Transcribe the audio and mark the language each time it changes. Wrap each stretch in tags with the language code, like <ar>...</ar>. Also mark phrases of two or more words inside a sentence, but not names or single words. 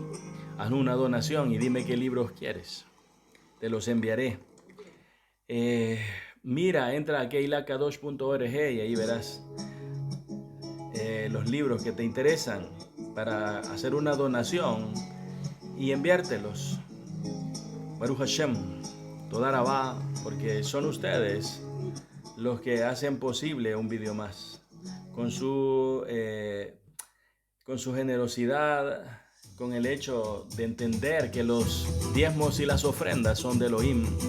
<es>Haz una donación y dime qué libros quieres. Te los enviaré. Entra a keilahkadosh.org y ahí verás los libros que te interesan para hacer una donación y enviártelos.</es> <he>ברוך השם, תודה רבה,</he> <es>porque son ustedes los que hacen posible un video más. Con su generosidad, con el hecho de entender que los diezmos y las ofrendas son de Elohim.</es>